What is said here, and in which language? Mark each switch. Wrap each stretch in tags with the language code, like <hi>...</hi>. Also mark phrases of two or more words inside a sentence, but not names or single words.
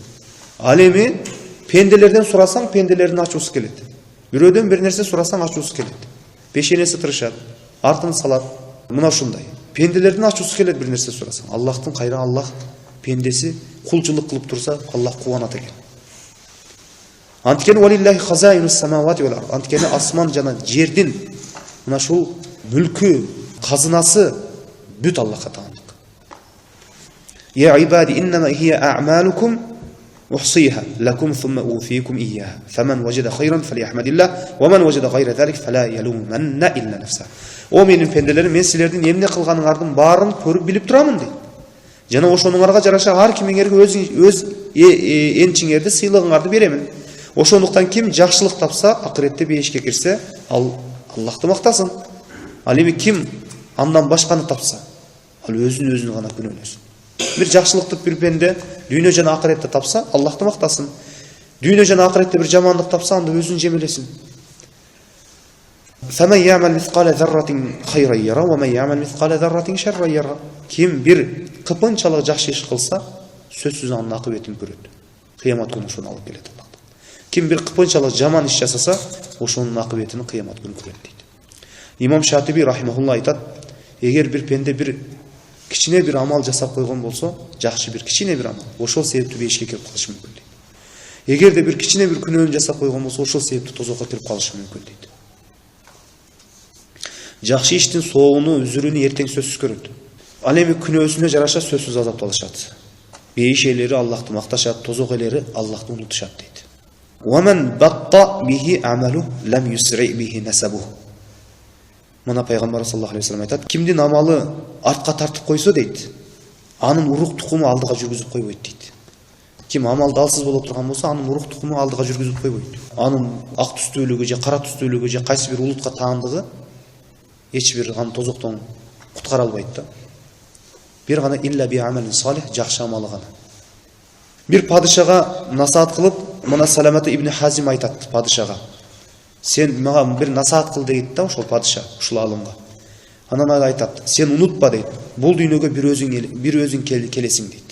<ky>Ал эми пенделерден сурасаң, пенделердин ачуусу келет. Бирөөдөн бир нерсе сурасаң ачуусу келет. Пешенеси тырышат, артын салат. Мына ушундай. Пенделердин ачуусу келет бир нерсе сурасаң. Аллахтын кайра Аллах пендеси кулчулук кылып турса, Аллах кубанат экен.</ky> <ar>Анткени ولله خزائن السماوات والأرض.</ar> <ky>Анткени асман жана жердин мына ушул мүлкү, казынасы бүт Аллахка таандык.</ky> <ar>يا عبادي إنما هي أعمالكم أحصيها لكم ثم أوفيكم إياها. فمن وجد خيرا فليحمد الله ومن وجد غير ذلك فلا يلومن إلا نفسه.</ar> <ky>О менин пенделерим, мен силердин эмне кылганыңардын баарын көрүп билип турамын дейт. Жана ошонуңарга жараша ар кимиңерге өз энчиңерди, сыйлыгыңарды беремин. Ошондуктан ким жакшылык тапса, акыретте бейишке кирсе, ал Аллахты мактасын. Ал эми ким андан башканы тапса, ал өзүн гана күнөөлөсүн. Бир жакшылыкты бир пенде дүйнө жана акыретте тапса, Аллахты мактасын. Дүйнө жана акыретте бир жамандык тапса, анда өзүн жемелесин.</ky> <ar>فَمَنْ يَعْمَلْ مِثْقَالَ ذَرَّةٍ خَيْرًا يَرَهُ وَمَنْ يَعْمَلْ مِثْقَالَ ذَرَّةٍ شَرًّا يَرَهُ.</ar> <ky>Ким бир кыпынчалык жакшы иш кылса, сөзсүз анын акыбетін көрөт. Кыямат күнү ошону алып келет Аллах. Ким бир кыпынчалык жаман иш жасаса, ошонун акыбетін кыямат күнү көрөт дейт. Имам Шатиби рахимахулла айтат, эгер бир пенде бир кичине бир амал жасап койгон болсо, жакшы бир кичине бир амал, ошол себептүү бейишке кирип калышы мүмкүн дейт. Эгерде бир кичине бир күнөөнү жасап койгон болсо, ошол себептүү тозокко кирип калышы мүмкүн дейт. Жакшы иштин соогуну, үзүрүнү эртең сөзсүз көрөт. Ал эми күнөөсүнө жараша сөзсүз азапталышат. Бейиш ээлери Аллахты макташат, тозок ээлери Аллахты унутушат дейт.</ky> <ar>وَمَنْ بَطَّ بِهِ عَمَلُهُ لَمْ يُسْرِعْ بِهِ نَسَبُهُ.</ar> <ky>Мына пайгамбар</ky> <ar>صلى الله عليه وسلم</ar> <ky>айтат, кимдин амалы артка тартып койсо дейт, анын урук тукуму алдыга жүргүзүп койбойт дейт. Ким амалда алсыз боло турган болсо, анын урук тукуму алдыга жүргүзүп койбойт. Анын ак түстүүлүгү же кара түстүүлүгү же кайсы бир улутка таандыгы эч бир аны тозоктон куткара албайт да.</ky> <ar>Бир гана إلا بعمل صالح,</ar> <ky>жакшы амалы гана. Бир падышага насаат кылып, мына Саламата ибн Хазим айтат падышага, сен мага бир насаат кыл дейт да ошол падыша, ушул алымга. Анан ал айтат, сен унутпа дейт, бул дүйнөгө бир өзүң келесиң дейт.</ky>